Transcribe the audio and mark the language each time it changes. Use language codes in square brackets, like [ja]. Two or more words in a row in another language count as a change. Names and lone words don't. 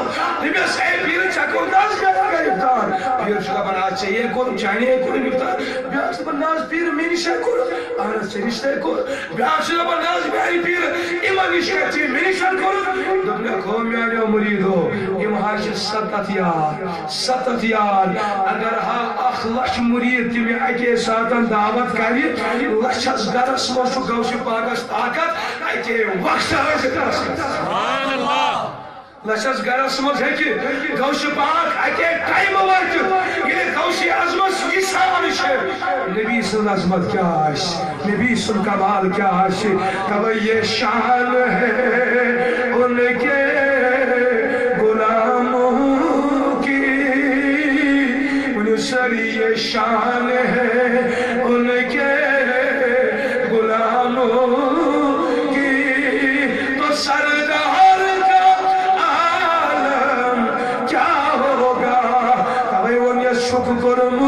[ks] دٔپِس اے پیٖرٕ ژےٚ کوٚر نہٕ حظ مےٚ اگر اِفطار پیٖر چھُ دَپان اَدٕ ژےٚ یے کوٚرُم چانہِ کوٚرُم اِفطار بیٛاکھ چھُ دَپان نہ حظ پیٖرٕ مےٚ نِش کوٚر اہن حظ ژےٚ نِش تے کوٚر بیٛاکھ چھُ دَپان نہ حظ میٛانہِ پیٖرٕ یِمن نِش کَتہِ ژےٚ مےٚ نِش کوٚرُتھ دوٚپنَکھ ہو میٛانیو مُریٖدو یِم حظ چھِ 7 یار اگر ہا 1 لچھ مُریٖد تہِ مےٚ اَکے ساتن دعوت کرِ لچھس گرس منٛز چھُ غوثِ پاکس طاقت اَکے وقتہٕ حٲضِر گژھنس لچھس گرس منٛز ہیٚکہِ غوثِ پاک اَکے ٹایمہٕ وٲتِتھ ییٚلہِ غوثِ اعظمس یہِ سان چھِ نبی سٕنٛز عظمت کیٛاہ آسہِ نبی سُنٛد کمال کیٛاہ آسہِ تَوَے [ur] یہ شان ہے ان کے غلاموں کی سر یہ شان ہے ان کے غلاموں کی تو سردار کا عالم کیا ہوگا تبھی وہ یہ شکر